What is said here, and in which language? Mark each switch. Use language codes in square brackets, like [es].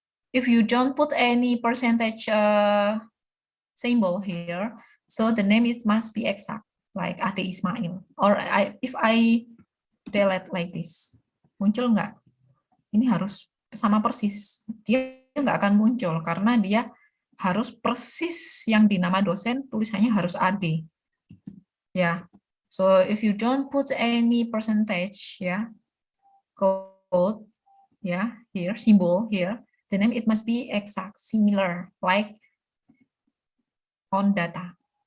[en] If you don't put any percentage symbol here, so the name it must be exact, like Ade Ismail. Or if I delete like this, [id] muncul nggak? Ini harus sama persis. Dia nggak akan muncul karena dia harus persis yang di nama dosen, tulisannya harus Ade. [en] Ya, so if you don't put any percentage, ya, code, ya, here, symbol here, the name it must be exact, similar, like on data.